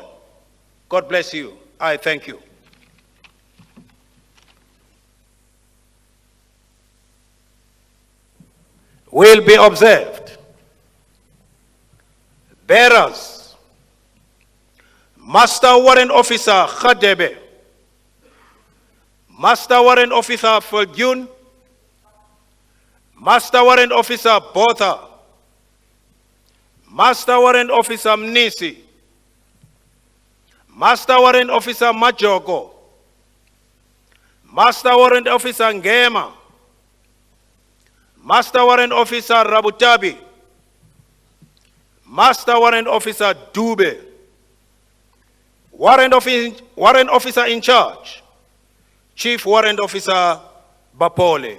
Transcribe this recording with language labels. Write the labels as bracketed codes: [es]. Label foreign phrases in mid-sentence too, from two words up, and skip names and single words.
[en] God bless you. I thank you. Will be observed. Bearers, Master Warrant Officer Khadebe, Master Warrant Officer Fulgun, Master Warrant Officer Botha, Master Warrant Officer Mnisi, Master Warrant Officer Majogo, Master Warrant Officer Ngema, Master Warrant Officer Rabutabi, Master Warrant Officer Dube, Warrant Officer in charge, Chief Warrant Officer Bapole.